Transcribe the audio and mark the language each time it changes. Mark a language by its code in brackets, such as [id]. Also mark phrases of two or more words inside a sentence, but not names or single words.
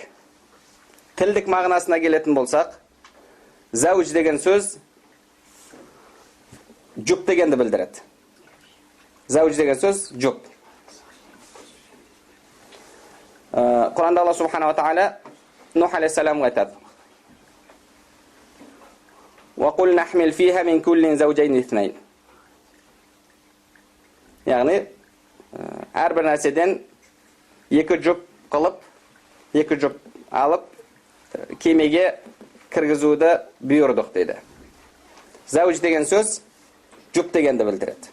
[kk] Тілдік мағынасына келетін болсақ, зауж деген сөз жұп дегенді білдіреді. Зауж деген сөз жұп. Құранда Алла [ar] سبحانه وتعالى [kk] Нух алейхиссаламға айтады: [ar] وَقُلْ نَحْمِلْ فِيهَا مِنْ كُلٍّ زَوْجَيْنِ اثْنَيْنِ. [kk] Яғни, әрбір нәрседен екі жұп қылып, екі жұп алып, кемеге кіргізуді бұйырдық дейді. Зауж деген сөз жұп дегенді білдіреді.